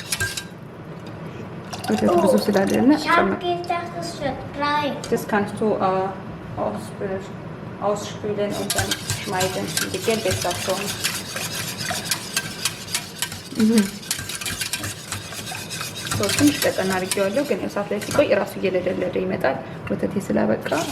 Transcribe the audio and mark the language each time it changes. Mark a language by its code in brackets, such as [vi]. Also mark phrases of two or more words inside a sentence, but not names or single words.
[am] ብዙ ስላደረነ [de] das kannst du ausspülen und dann schneiden. Die gelbe ist das schon. [am] ትንሽ ቀጠና አድርጌዋለሁ፣ ግን እሳት ላይ ሲቆይ እራሱ እየለደለደ ይመጣል። ወተቴ ስላበቃ